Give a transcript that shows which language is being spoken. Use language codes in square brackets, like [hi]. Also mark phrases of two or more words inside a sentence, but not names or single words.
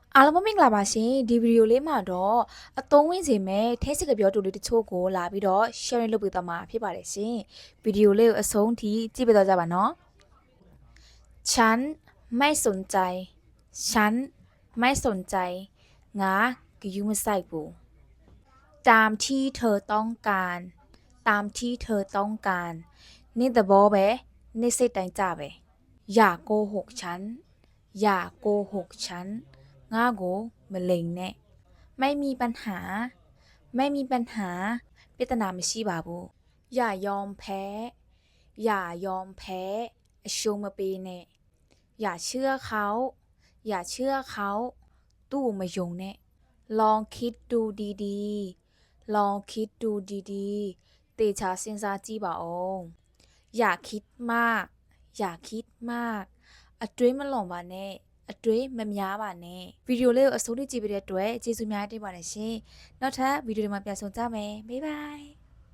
[my] အားလုံးပဲမင်္ဂလာပါရှင်ဒီဗီဒီယိုလေးမှာတော့အသုံးဝင်စေမဲ့ထဲစစ်ကပြောတူလေးတချို့ကိုလာပြီးတော့ sharing လုပ်ပေးသွားမှာဖြစ်ပါတယ်ရှင်ဗီဒီယိုလေးကိုအဆုံးထိကြည့်ပေးသွားကြပါနော် [th] ฉันไม่ สนใจฉันไม่สนใจ [my] ငါဂရုမစိုက်ဘူး [th] ตามที่เธอต้องการตามที่เธอต้องการนี่သဘော ပဲนี่ [my] စိတ်တိုင်းကြပဲ [th] อย่าโกหกฉันอย่าโกหกฉัน [my] ငါ့ကိုမလိမ်နဲ့ [th] ไม่ มีปัญหาไม่มีปัญหา [my] ပြဿနာမရှိပါဘူး [th] อย่ายอมแพ้อย่ายอม [my] แพ้အရှုံးမပေးနဲ့ [th] อย่าเชื่อเขาอย่าเชื่อเขา [my] သူ့ကိုမယုံနဲ့ [th] ลองคิดดูดีๆลองคิดดูดีๆ [my] တေချာစဉ်းစားကြည့်ပါဦး [th] อย่าคิดมากอย่าคิดมาก [my] အတွင်းမလွန်ပါနဲ့အတွင်းမများပါနဲ့ဗီဒီယိုလေးကိုအဆုံးထိကြည့်ပေးတဲ့အတွက်ကျေးဇူးများတင်ပါတယ်ရှင်နောက်ထပ်ဗီဒီယိုတွေမှာပြန်ဆုံကြမယ်บ๊ายบาย